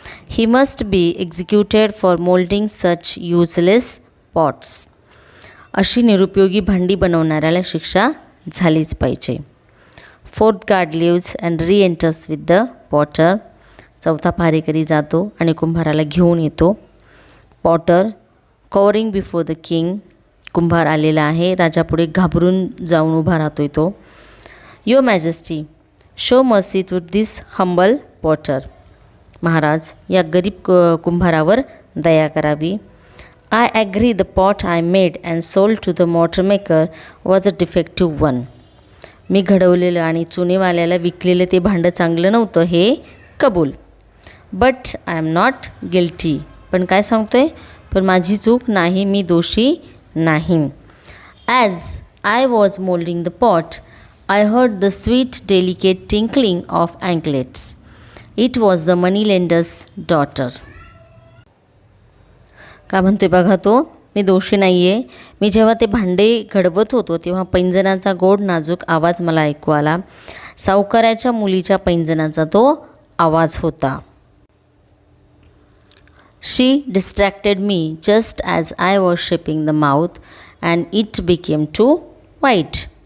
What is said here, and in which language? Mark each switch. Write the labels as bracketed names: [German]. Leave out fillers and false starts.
[English] He must be executed for moulding such useless pots. [Marathi] अशी निरुपयोगी भांडी बनवणाऱ्याला शिक्षा झालीच पाहिजे. [English] Fourth guard leaves and reenters with the potter. [Marathi] चौथा पहारेकरी जातो आणि कुंभाराला घेऊन येतो. [English] Potter cowering before the king. [Marathi] कुंभार आलेला आहे, राजापुढे घाबरून जाऊन उभा राहतोय तो. [English] Your majesty, show mercy to this humble potter. [Marathi] Maharaj, या गरीब कुंभारावर दया करावी. [English] I agree the pot I made and sold to the mortar maker was a defective one. [Marathi] मी घडवलेलं आणि चुनेवाल्याला विकलेलं ते भांडं चांगलं नव्हतं हे कबूल. [English] But I am not guilty. [Marathi] पण काय सांगतोय? पण माझी चूक नाही, मी दोषी नाही. [English] As I was moulding the pot I heard the sweet delicate tinkling of anklets. It was the money lender's daughter. [Marathi] का म्हणतोय बघा तो, मी दोषी नाही आहे. मी जेव्हा ते भांडे घडवत होतो तेव्हा पैंजणाचा गोड नाजूक आवाज मला ऐकू आला. सावकाराच्या मुलीच्या पैंजणाचा तो आवाज होता. [English] She distracted me just as I was shaping the mouth and it became too wide.